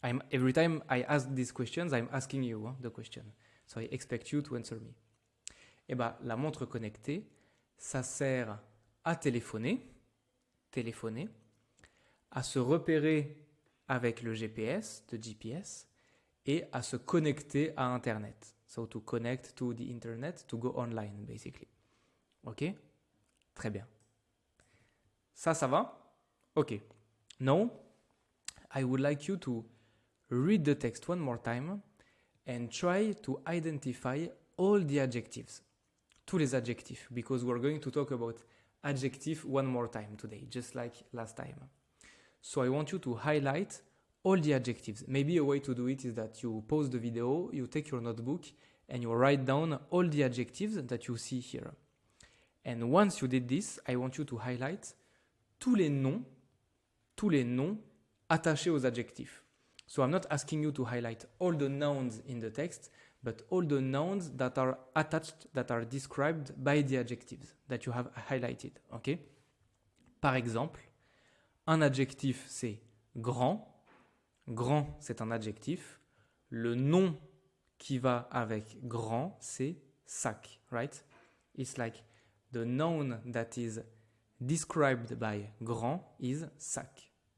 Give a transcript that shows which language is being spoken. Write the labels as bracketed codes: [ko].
[en] Every time I ask these questions, I'm asking you the question. So I expect you to answer me. [fr] Eh bien, la montre connectée, ça sert à téléphoner, à se repérer avec le GPS, et à se connecter à Internet. [en] So to connect to the internet, to go online, basically. [fr] Ok? Très bien. Ça va? Ok. [en] Now, I would like you to read the text one more time and try to identify all the adjectives. [fr] Tous les adjectifs, [en] because we're going to talk about adjective one more time today, just like last time. So I want you to highlight all the adjectives. Maybe a way to do it is that you pause the video, you take your notebook, and you write down all the adjectives that you see here. And once you did this, I want you to highlight [fr] tous les noms attachés aux adjectifs. [en] So I'm not asking you to highlight all the nouns in the text, but all the nouns that are attached, that are described by the adjectives that you have highlighted. Okay? [fr] Par exemple, un adjectif c'est grand. Grand, c'est un adjectif. Le nom qui va avec grand, c'est sac, right? [en] It's like the noun that is described by grand is sac.